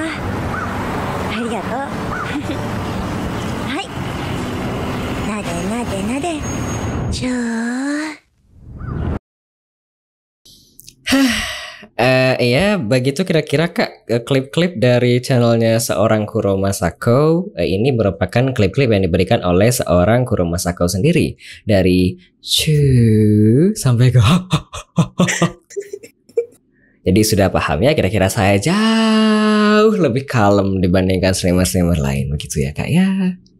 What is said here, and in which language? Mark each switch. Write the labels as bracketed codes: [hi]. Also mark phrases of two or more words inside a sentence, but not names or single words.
[ja] ありがとう。はい。なでなでなで。ちょー。 [id] Ya, begitu kira-kira Kak, klip-klip dari channelnya seorang Kuro Masako ini merupakan klip-klip yang diberikan oleh seorang Kuro Masako sendiri. Dari cu sampai ke Jadi sudah paham ya, kira-kira saya jauh lebih kalem dibandingkan streamer-streamer lain, begitu ya Kak ya.